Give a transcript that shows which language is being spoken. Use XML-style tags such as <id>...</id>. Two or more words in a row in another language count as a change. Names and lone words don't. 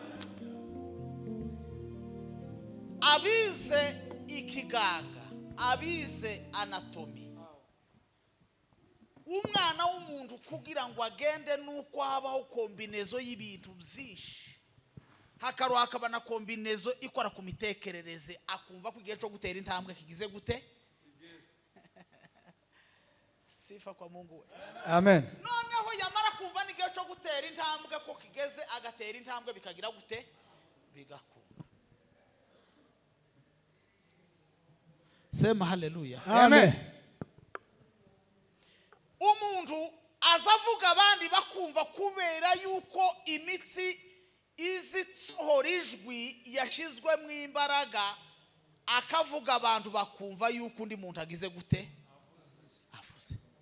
<rw>Abize ikiganga, abize anatomy, umwana w'umuntu kugira ngo agende nuko habaho kombinezo y'ibintu byinshi, hakaba na kombinezo ikora ku mitekerereze, akumva ko igihe cyo gutera intambwe kigize gute.</rw> <sw>Sifa kwa Mungu we. Amen.</sw> <rw>Noneho yamara kumva n'igihe cyo gutera intambwe ko kigeze, agatera intambwe bikagira gute, bigakunda.</rw> <sw>sema haleluya. Amen.</sw> <rw>Umuntu azavuga abandi bakumva kubera yuko imitsi izisohora ijwi yashizwe mu imbaraga, akavuga abantu bakumva yuko undi muntu agize gute avuze.</rw>